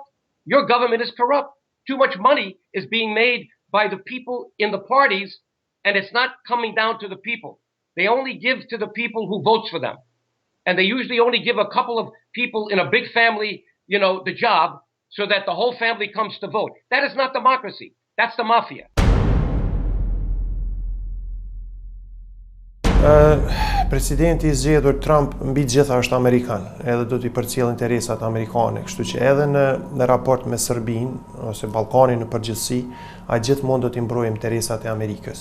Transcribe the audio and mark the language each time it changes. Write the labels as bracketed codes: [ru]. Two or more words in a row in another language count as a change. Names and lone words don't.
[en] Your government is corrupt. Too much money is being made by the people in the parties, and it's not coming down to the people. They only give to the people who votes for them. And they usually only give a couple of people in a big family, the job so that the whole family comes to vote. That is not democracy. That's the mafia. [sq] Presidenti i zgjedhur Trump mbi gjitha është Amerikan, edhe do t'i përcjell interesat amerikane, kështu që edhe në raport me Serbinë ose Ballkanin në përgjithësi, ai gjithmonë do t'i mbrojë interesat e Amerikës.